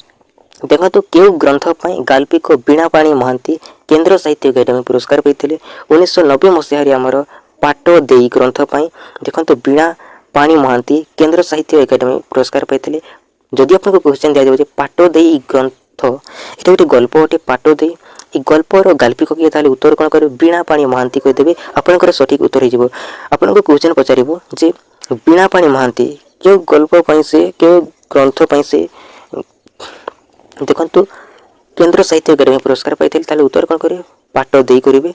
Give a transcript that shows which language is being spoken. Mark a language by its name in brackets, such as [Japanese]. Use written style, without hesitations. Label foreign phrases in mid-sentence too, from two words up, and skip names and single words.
[Odia] ଦେଖନ୍ତୁ କେଉଁ ଗ୍ରନ୍ଥ ପାଇଁ ଗାଳ୍ପିକ ବୀଣାପାଣି ମହାନ୍ତି କେନ୍ଦ୍ର ସାହିତ୍ୟ ଏକାଡେମୀ ପୁରସ୍କାର ପାଇଥିଲେ? 1990 ମସିହାରେ ଆମର ପାଟ ଦେଇ ଗ୍ରନ୍ଥ ପାଇଁ ଦେଖନ୍ତୁ ବୀଣାପାଣି ମହାନ୍ତି କେନ୍ଦ୍ର ସାହିତ୍ୟ ଏକାଡେମୀ ପୁରସ୍କାର ପାଇଥିଲେ। ଯଦି ଆପଣଙ୍କୁ କ୍ୱେଶ୍ଚନ୍ ଦିଆଯିବ ଯେ ପାଟ ଦେଇ ଗ୍ରନ୍ଥ, ଏଇଟା ଗୋଟେ ଗଳ୍ପ ଅଟେ। ପାଟ ଦେଇ ଏଇ ଗଳ୍ପର ଗାଳ୍ପିକ କିଏ? ତାହେଲେ ଉତ୍ତର କ'ଣ କରିବେ? ବୀଣାପାଣି ମହାନ୍ତି କହିଦେବେ, ଆପଣଙ୍କର ସଠିକ୍ ଉତ୍ତର ହେଇଯିବ। ଆପଣଙ୍କୁ କ୍ୱେଶ୍ଚନ୍ ପଚାରିବ ଯେ ବୀଣାପାଣି ମହାନ୍ତି କେଉଁ ଗଳ୍ପ ପାଇଁ ସେ, କେଉଁ ଗ୍ରନ୍ଥ ପାଇଁ ସେ ଦେଖନ୍ତୁ କେନ୍ଦ୍ର ସାହିତ୍ୟ ଏକାଡେମୀ ପୁରସ୍କାର ପାଇଥିଲେ? ତାହେଲେ ଉତ୍ତର କ'ଣ କରିବେ? ପାଟ ଦେଇ କରିବେ।